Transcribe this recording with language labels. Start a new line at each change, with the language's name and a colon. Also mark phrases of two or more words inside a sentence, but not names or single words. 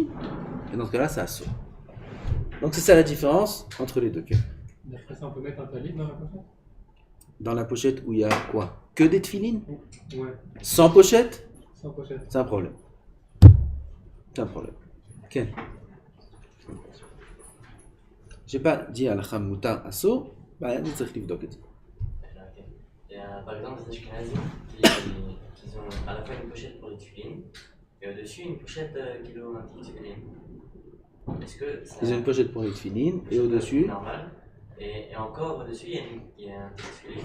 French: Et dans ce cas-là c'est assourd. Donc c'est ça la différence entre les deux cas. D'après ça, on peut mettre un talit dans la pochette? Dans la pochette où il y a quoi? Que des tefillin? Ouais. Sans pochette? Sans pochette. C'est un problème. C'est un problème. כן. j'ai pas dit
Hebrew: הלכה מותר אסור, אני צריך לבדוק את זה.
French: Par exemple, les Ashkenazim qui ont à la fois une pochette pour les tefilines et au-dessus une pochette qui est un petit tefilin. Est-ce que ça... Ils ont une pochette pour les tefilines et au-dessus. Normal. Et encore au-dessus, il y a un petit tefilin.